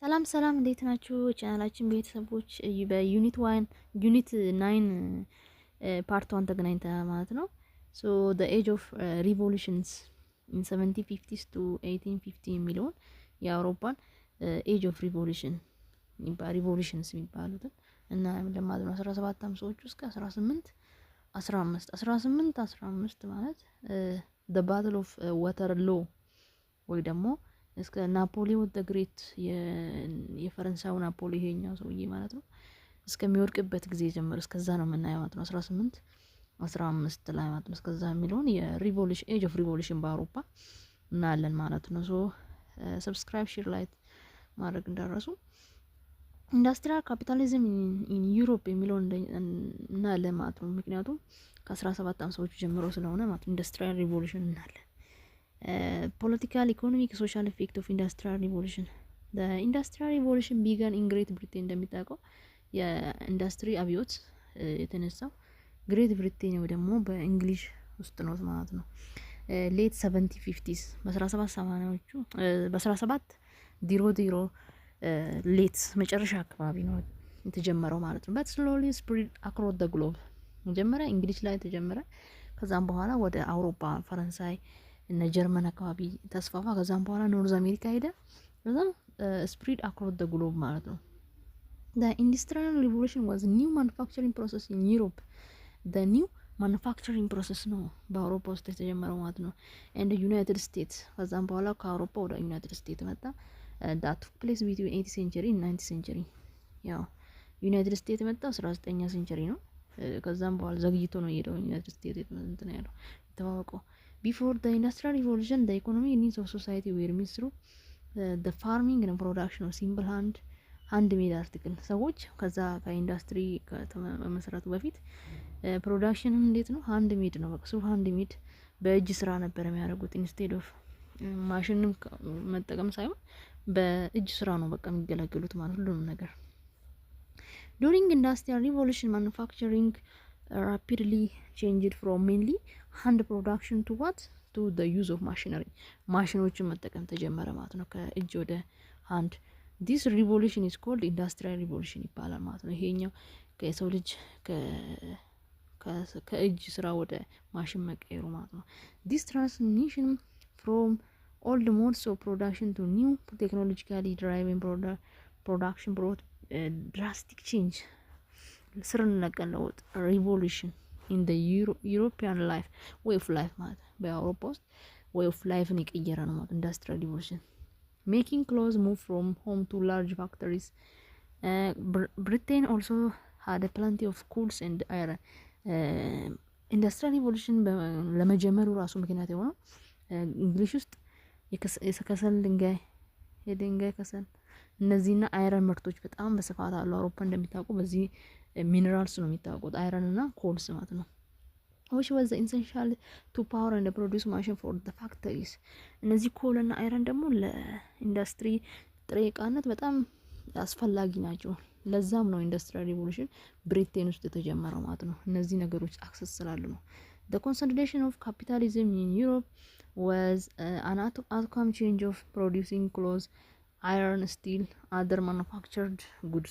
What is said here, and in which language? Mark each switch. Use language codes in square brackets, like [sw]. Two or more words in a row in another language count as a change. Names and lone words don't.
[am] ሰላም እንዴት ናችሁ? ቻናላችን ቤተሰቦች በዩኒት 1 ዩኒት 9 ፓርት 1 ተገናኝተናል ማለት ነው። ሶ [en] the age of revolutions in 1750s to 1850 [am] የሚለውን የአውሮፓን [en] age of revolution revolutions [am] የሚባሉትን እና ለማለት ነው 17 አምሳዎቹ እስከ 1815 ማለት [en] the battle of Waterloo [am] ወይ ደግሞ እስከ ናፖሊዮን ዘ ግሬት የፈረንሳዩ ናፖሊ ይሄኛው ሰውዬ ማለት ነው እስከሚወድቅበት ጊዜ ጀምሮ እስከዛ ነው የምናየው ማለት ነው 1815 ላይ ማለት ነው እስከዛ የሚለውን የሪቮሉሽን [en] age of revolution [am] በአውሮፓ እናያለን ማለት ነው። ሶ [en] subscribe share like [am] ማድረግ እንዳረሱ [en] industrial capitalism in Europe [am] የሚለውን እናያለን ማለት ነው። ምክንያቱም ከ1750ዎቹ ጀምሮ ስለሆነ ማለት [en] industrial revolution [am] እናያለን። [en] Political, economic, social effect of industrial revolution. The industrial revolution began in Great Britain [am] እንደሚታወቀው የኢንዱስትሪ አብዮት የተነሳው ግሬት ብሪቴን ወይ ደግሞ በእንግሊሽ ውስጥ ነው ማለት ነው። ሌት 1750s በ1780ዎቹ በ1700 ሌት መጨረሻ አካባቢ ነው የተጀመረው ማለት ነው። [en] but slowly spread across the globe [am] መጀመሪያ እንግሊዝ ላይ ተጀመረ። ከዛም በኋላ ወደ አውሮፓ ፈረንሳይ እና ጀርመን አካባቢ ተስፋፋ። ከዛም በኋላ ኖርዝ አሜሪካ ሄደ። ከዛም [en] spread across the globe [am] ማለት ነው። [en] the industrial revolution was new manufacturing process in Europe. the new manufacturing process [am] ነው በአውሮፓ ውስጥ የተጀመረው ማለት ነው። [en] and the United States [am] ከዛም በኋላ ከአውሮፓ ወደ ዩናይትድ ስቴትስ መጣ። [en] that took place between 8th century and 9th century [am] ያው ዩናይትድ ስቴትስ መጣ 19ኛ ሴንቸሪ ነው። ከዛም በኋላ ዘግይቶ ነው የሄደው ዩናይትድ ስቴትስ እንትን ያለው ተዋወቀው። [en] Before the industrial revolution, the economic needs of society were met through the farming and production of simple handmade article. [am] ሰዎች ከዛ ከኢንዱስትሪ ከመሰረቱ በፊት ፕሮዳክሽን እንዴት ነው? [en] hand made [am] ነው። በቃ [en] hand made [am] በእጅ ስራ ነበር የሚያደርጉት [en] instead of [am] ማሽንም መጠቀም ሳይሆን በእጅ ስራ ነው በቃ የሚገለገሉት ማለት ሁሉንም ነገር። [en] During industrial revolution, manufacturing rapidly changed from mainly hand production to what to the use of machinery [am] ማሽኖችን መጠቀም ተጀመረ ማለት ነው ከእጅ ወደ ሃንድ [en] this revolution is called industrial revolution [am] ይባላል ማለት ነው። ይሄኛው ከሰው ልጅ ከእጅ ስራ ወደ ማሽን መቀየሩ ማለት ነው። [en] this transmission from old modes of production to new technologically driven production brought drastic change [am] ስር ነቀል ለውጥ [en] revolution in the European life way of life [am] ማለት በአውሮፓ ውስጥ [en] way of life [am] ነው የቀየረ ነው ማለት [en] industrial revolution making clothes move from home to large factories. Britain also had a plenty of coals and iron. industrial revolution [am] ለመጀመሩ ራሱ ምክንያት የሆነው እንግሊዝ ውስጥ የከሰል የድንጋይ ከሰል እነዚህና አይረን ምርቶች በጣም በስፋት አሉ። አውሮፓ እንደሚታወቁ በዚህ ሚነራልስ ነው የሚታወቁት አይረን እና ኮልስ ማለት ነው። [en] which was essential to power and produce machine for the factories. [am] እነዚህ ኮል እና አይረን ደግሞ ለኢንዱስትሪ ጥሬ ዕቃነት በጣም አስፈላጊ ናቸው። ለዛም ነው [en] industrial revolution [am] ብሪቴን ውስጥ የተጀመረው ማለት ነው። እነዚህ ነገሮች አክሰስ ስላሉ ነው። [en] the consolidation of capitalism in Europe was an outcome change of producing clothes, iron, steel, other manufactured goods.